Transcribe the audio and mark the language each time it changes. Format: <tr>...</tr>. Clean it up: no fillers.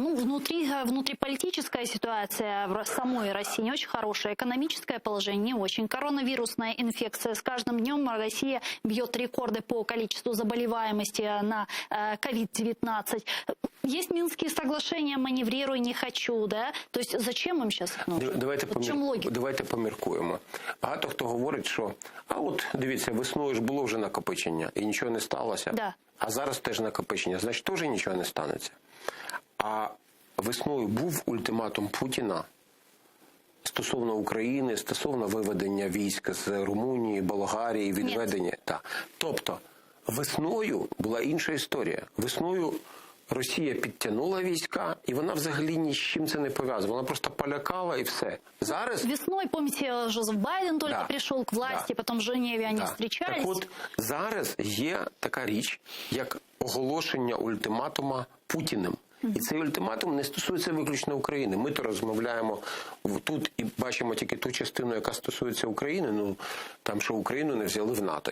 <ru>Ну, внутриполитическая ситуация в самой России не очень хорошая, экономическое положение не очень, коронавирусная инфекция. С каждым днем Россия бьет рекорды по количеству заболеваемости на COVID-19. Есть Минские соглашения, маневрируй, не хочу, да? То есть зачем им сейчас нужно?</ru> <uk>Давайте поміркуємо. Багато хто говорить, що а от, дивіться, весною ж було вже накопичення і нічого не сталося.</uk> <ru>Да.</ru> <uk>А зараз теж накопичення, значить теж нічого не станеться. А весною був ультиматум Путіна стосовно України, стосовно виведення військ з Румунії, Болгарії, відведення. Так. Тобто весною була інша історія. Весною Росія підтягнула війська, і вона взагалі ні з чим це не пов'язує. Вона просто полякала і все. Зараз...</uk> <ru>Весною, помните, Жозеф Байден только пришел к власти, потом в Женеве они встречались.</ru> <uk>Так от, зараз є така річ, як оголошення ультиматума Путіним. І цей ультиматум не стосується виключно України. Ми то розмовляємо тут і бачимо тільки ту частину, яка стосується України, ну, там, що Україну не взяли в НАТО.</uk>